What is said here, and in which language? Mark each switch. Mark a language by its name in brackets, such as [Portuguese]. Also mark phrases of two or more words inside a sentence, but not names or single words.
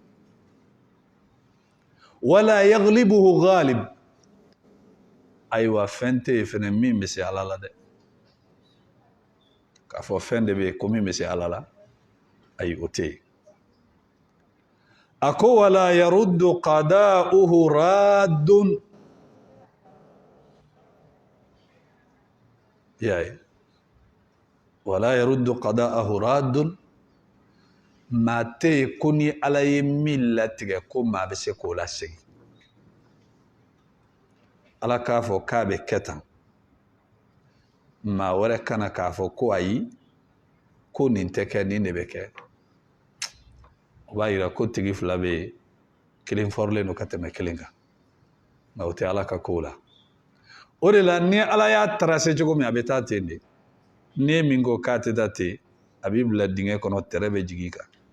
[Arabic] ولا يغلبه غالب [Bambara] ayiwa fɛn tɛ yen fɛnɛ min bɛ se ala la dɛ k'a fɔ fɛn de bɛ yen ko min bɛ se ala la ayi o tɛ yen a ko [Arabic] ولا يرد قضاءه راد [Bambara] yaye [Arabic] ولا يرد قضاءه راد [Bambara] maa tɛ yen ko ni ala ye min latigɛ ko maa bɛ se k'o lasegin ala k'a fɔ k'a bɛ kɛ tan maa wɛrɛ kana k'a fɔ ko ayi ko nin tɛ kɛ nin de bɛ kɛ o b'a yira ko tigi fila bɛ yen kelen fɔrilen don ka tɛmɛ kelen kan nka o tɛ ala ka kow la o de la ni ala y'a tarase cogo min a bɛ taa ten de ni ye min ko k'a tɛ taa ten a b'i bila dingɛ kɔnɔ tɛrɛ bɛ jigin i kan